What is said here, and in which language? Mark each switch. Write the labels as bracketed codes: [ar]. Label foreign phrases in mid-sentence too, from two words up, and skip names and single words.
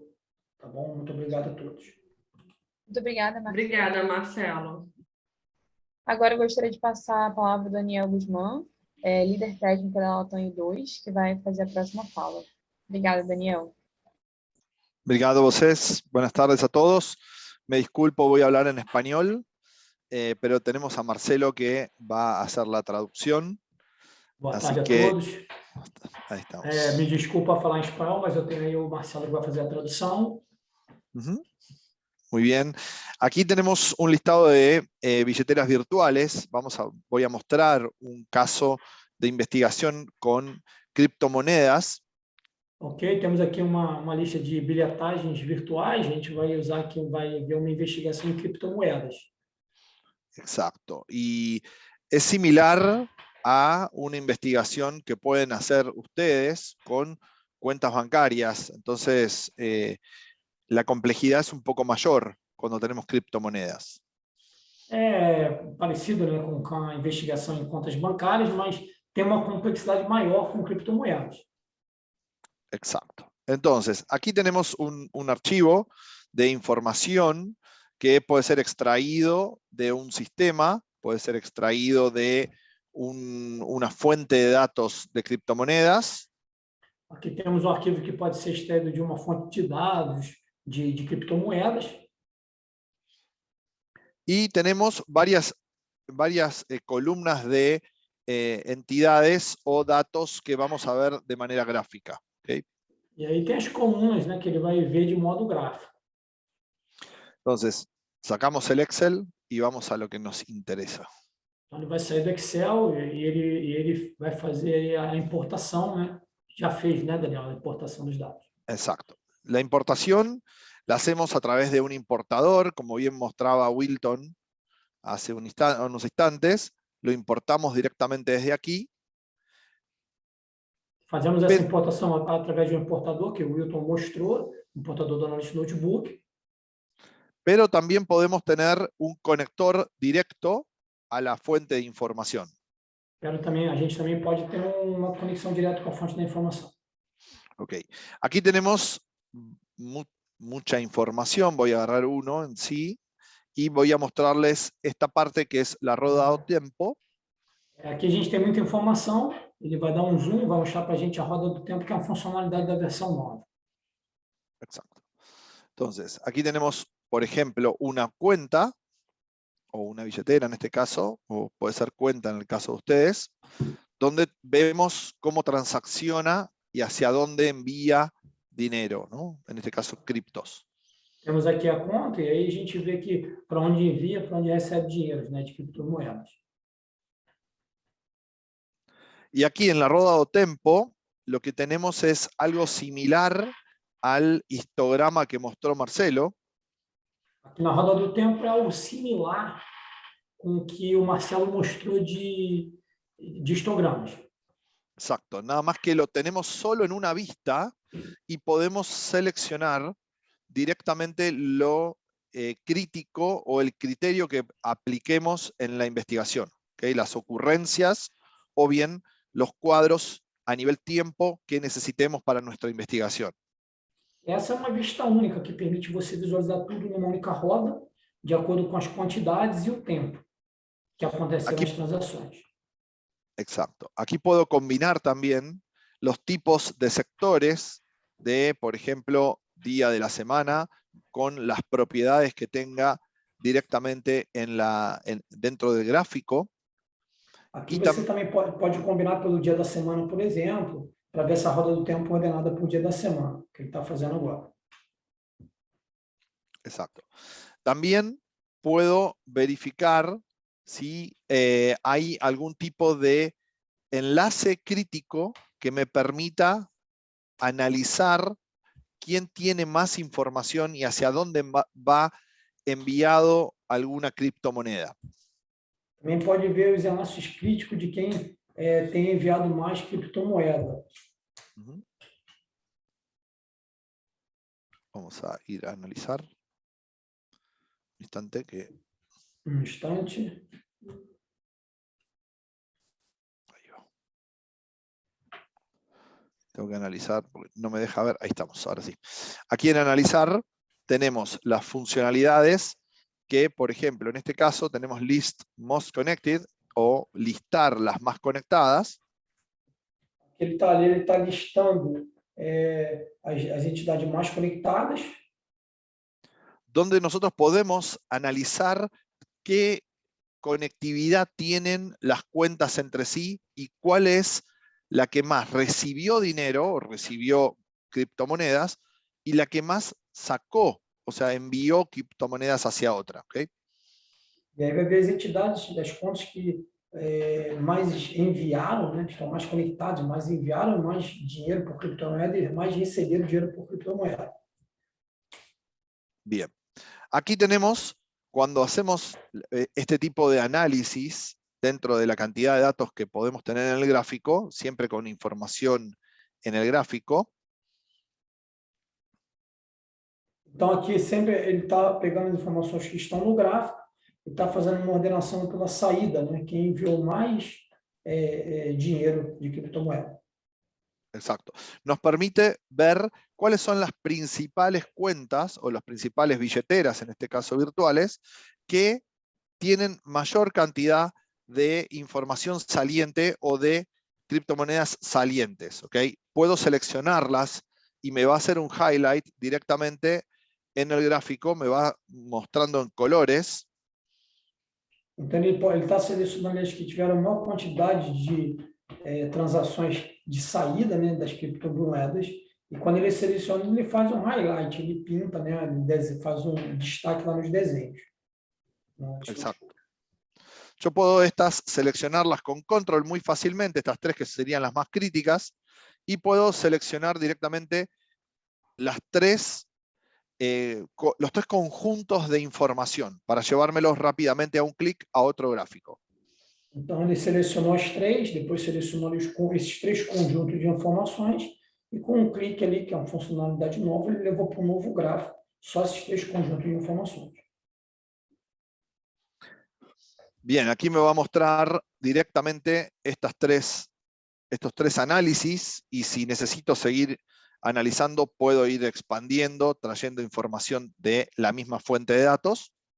[pt] Tá bom? Muito obrigado a todos. Muito obrigada, Marcelo. Obrigada, Marcelo. Agora eu gostaria de passar a palavra ao Daniel Guzmán, líder técnico da Latam 2, que vai fazer a próxima fala. Obrigada, Daniel. Obrigado a vocês. [es] Buenas tardes a todos. Me disculpo, voy a hablar en español, pero tenemos a Marcelo que va a hacer la traducción. [pt] Boa tarde a todos. [es] Ahí estamos. [pt] Me desculpa falar em espanhol, mas eu tenho aí o Marcelo que vai fazer a tradução. [es] Muy bien. Aquí tenemos un listado de billeteras virtuales. Voy a mostrar un caso de investigación con criptomonedas. [pt] Ok, temos aqui uma lista de bilhetagens virtuais. A gente vai usar aqui, vai ver uma investigação em criptomoedas. [es] Exacto. Y es similar a una investigación que pueden hacer ustedes con cuentas bancarias. Entonces, la complejidad es un poco mayor cuando tenemos criptomonedas. [pt] É parecido, né, com a investigação em contas bancárias, mas tem uma complexidade maior com criptomoedas. [es] Exacto. Entonces, aquí tenemos un archivo de información que puede ser extraído de un sistema, puede ser extraído de una fuente de datos de criptomonedas. [pt] Aqui temos um arquivo que pode ser extraído de uma fonte de dados de criptomoedas. [es] Y tenemos varias columnas de entidades o datos que vamos a ver de manera gráfica. ¿Okay? [pt] E aí tem as colunas, né, que ele vai ver de modo gráfico. [es] Entonces, sacamos el Excel y vamos a lo que nos interesa. [pt] Então, ele vai sair do Excel e ele vai fazer aí a importação, né? Já fez, né, Daniel, a importação dos dados. [es] Exacto. La importación la hacemos a través de un importador, como bien mostraba Wilton hace unos instantes. Lo importamos directamente desde aquí. [pt] Fazemos essa importação através de um importador que o Wilton mostrou, importador do Analytics Notebook. [es] Pero también podemos tener un conector directo a la fuente de información. [pt] Pero também, a gente também pode ter uma conexão direta com a fonte da informação. [es] Ok. Aquí tenemos mucha información. Voy a agarrar uno en sí y voy a mostrarles esta parte que es la [pt] roda do tempo. Aqui a gente tem muita informação. Ele vai dar um zoom, vai mostrar para a gente a roda do tempo, que é uma funcionalidade da versão nova. [es] Exacto. Entonces, aquí tenemos, por ejemplo, una cuenta o una billetera en este caso, o puede ser cuenta en el caso de ustedes, donde vemos cómo transacciona y hacia dónde envía dinero, ¿no? En este caso, criptos. [pt] Temos aqui a conta e aí a gente vê que para onde envia, para onde recebe dinheiro, né, de criptomoedas. [es] Y aquí en la [pt] roda do tempo, [es] lo que tenemos es algo similar al histograma que mostró Marcelo. [pt] Aqui na roda do tempo é algo similar com o que o Marcelo mostrou de histogramas. [es] Exacto, nada más que lo tenemos solo en una vista y podemos seleccionar directamente lo crítico o el criterio que apliquemos en la investigación, ¿okay? Las ocurrencias o bien los cuadros a nivel tiempo que necesitemos para nuestra investigación. [pt] Essa é uma vista única que permite você visualizar tudo numa única roda, de acordo com as quantidades e o tempo que aconteceram nas transações. [es] Exacto. Aquí puedo combinar también los tipos de sectores de, por ejemplo, día de la semana, con las propiedades que tenga directamente dentro del gráfico. [pt] Aqui você também pode combinar pelo dia da semana, por exemplo, para ver essa roda do tempo ordenada por dia da semana, que ele está fazendo agora. [es] Exacto. También puedo verificar si hay algún tipo de enlace crítico que me permita analizar quién tiene más información y hacia dónde va enviado alguna criptomoneda. [pt] Também pode ver os enlaces críticos de quem tem enviado mais criptomoeda. [es] Vamos a ir a analizar. Un instante que... [pt] Um instante. [es] Ahí va. Tengo que analizar, porque no me deja ver. Ahí estamos, ahora sí. Aquí en analizar tenemos las funcionalidades que, por ejemplo, en este caso tenemos [en] list most connected [es] o listar las más conectadas. [pt] Ele está listando as entidades mais conectadas. [es] Donde nosotros podemos analizar qué conectividad tienen las cuentas entre sí y cuál es la que más recibió dinero o recibió criptomonedas y la que más sacó, o sea, envió criptomonedas hacia otra. ¿Okay? [pt] E aí vai ver as entidades das contas que mais enviaram, né, estão mais conectadas, mais enviaram mais dinheiro por criptomoeda e mais receberam dinheiro por criptomoeda. [es] Bien. Aquí tenemos, cuando hacemos este tipo de análisis dentro de la cantidad de datos que podemos tener en el gráfico, siempre con información en el gráfico. [pt] Então aqui sempre ele está pegando as informações que estão no gráfico e está fazendo uma ordenação pela saída, né? Quem enviou mais dinheiro de criptomoeda. [es] Exacto. Nos permite ver cuáles son las principales cuentas o las principales billeteras, en este caso virtuales, que tienen mayor cantidad de información saliente o de criptomonedas salientes. ¿Okay? Puedo seleccionarlas y me va a hacer un highlight directamente en el gráfico, me va mostrando en colores. [pt] Então ele está selecionando as que tiveram maior quantidade de transações de saída, né, das criptomoedas E quando ele seleciona, ele faz um highlight, ele pinta, né? Ele faz um destaque lá nos desenhos. [es] Exacto. Yo puedo seleccionarlas con control muy fácilmente, estas tres que serían las más críticas, y puedo seleccionar directamente los tres conjuntos de información para llevármelos rápidamente a un clic a otro gráfico. [pt] Então, ele selecionou as três, depois selecionou esses três conjuntos de informações, e com um clique ali, que é uma funcionalidade nova, ele levou para um novo gráfico, só esses três conjuntos de informações. [es] Bien, aquí me va a mostrar directamente estos tres análisis, y si necesito seguir analizando, puedo ir expandiendo, trayendo información de la misma fuente de datos.